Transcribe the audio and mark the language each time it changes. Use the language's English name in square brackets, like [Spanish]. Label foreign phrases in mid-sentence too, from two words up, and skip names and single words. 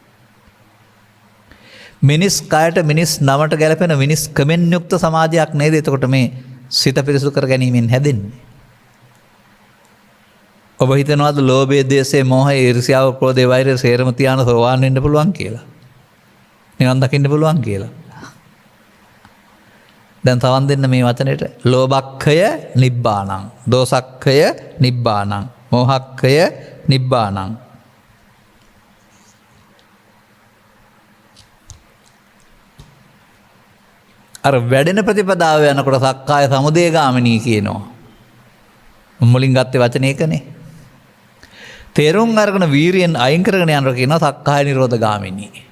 [Sinhala] මිනිස් කයට මිනිස් නමට ගැලපෙන මිනිස් කමෙන් යුක්ත සමාජයක් නේද එතකොට මේ සිත පිරිසුදු කර ගැනීමෙන් හැදෙන්නේ. ඔබ හිතනවාද ලෝභය, ද්වේෂය, මෝහය, ඊර්ෂ්‍යාව, ක්‍රෝධය, වෛරය සේරම තියාන සෝවාන් වෙන්න පුළුවන් කියලා? නිවන් දකින්න පුළුවන් කියලා? දැන් තවන් දෙන්න මේ වචනෙට. [Pali] ලෝභක්ඛය නිබ්බානං, දෝසක්ඛය නිබ්බානං, මෝහක්ඛය නිබ්බානං. [Sinhala] අර වැඩෙන ප්‍රතිපදාව යනකොට [Pali] සක්කාය සමුදය ගාමිනී [Sinhala] කියනවා. මුලින් ගත්තේ වචන ඒකනේ. තේරුම් අරගෙන වීරියෙන් අයින් කරගෙන යනවා කියනවා [Pali] සක්කාය නිරෝධ ගාමිනී.